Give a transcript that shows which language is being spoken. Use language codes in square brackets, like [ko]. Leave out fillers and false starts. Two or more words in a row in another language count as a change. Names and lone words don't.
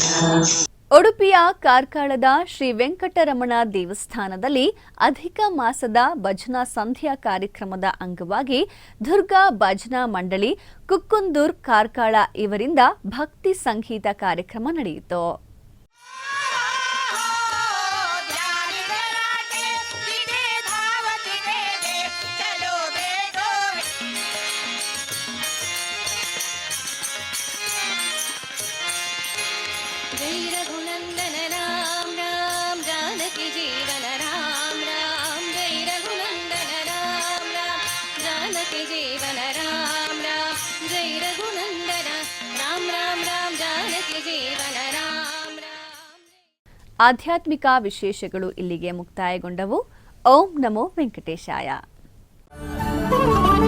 [kn] ಉಡುಪಿಯ ಕಾರ್ಕಳದ ಶ್ರೀ ವೆಂಕಟರಮಣ ದೇವಸ್ಥಾನದಲ್ಲಿ ಅಧಿಕ ಮಾಸದ ಭಜನಾ ಸಂಧ್ಯಾ ಕಾರ್ಯಕ್ರಮದ ಅಂಗವಾಗಿ ದುರ್ಗಾ ಭಜನಾ ಮಂಡಳಿ ಕುಕ್ಕುಂದೂರ್ ಕಾರ್ಕಳ ಇವರಿಂದ ಭಕ್ತಿ ಸಂಗೀತ ಕಾರ್ಯಕ್ರಮ ನಡೆಯಿತು. [hi] जय रघुनंदन राम राम जानकी जीवन राम राम जय रघुनंदन राम राम जानकी जीवन राम राम जय रघुनंदन राम राम राम जानकी जीवन राम राम. [kn] ಆಧ್ಯಾತ್ಮಿಕ ವಿಶೇಷಗಳು ಇಲ್ಲಿಗೆ ಮುಕ್ತಾಯಗೊಂಡವು. [sa] ಓಂ ನಮೋ ವೆಂಕಟೇಶಾಯ.